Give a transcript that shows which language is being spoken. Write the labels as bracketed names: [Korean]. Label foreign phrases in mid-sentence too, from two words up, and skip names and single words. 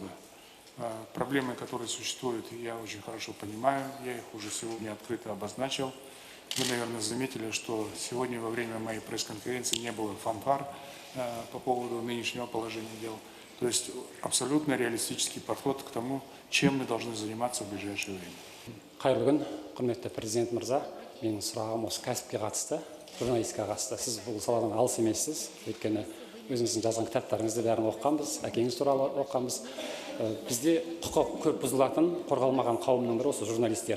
[Russian] Проблемы, которые существуют, я очень хорошо понимаю, я их уже сегодня открыто обозначил. Вы, наверное, заметили, что сегодня во время моей пресс-конференции не было фанфар по поводу нынешнего положения дел. То есть абсолютно реалистический подход к тому, чем мы должны заниматься в ближайшее время. [Kazakh] Қайырлы күн, құрметті президент мырза. Менің сұрағым осы кәсіпке қатысты, журналистикаға қатысты. Сіз бұл саладан алыс емессіз, өйткені өзіңіздің жазған кітаптарыңызды бәрін оқығанбыз, әкеңіз туралы оқығанбыз. Бізде құқық көп бұзылатын, қорғалмаған қауымның бірі осы журналистер.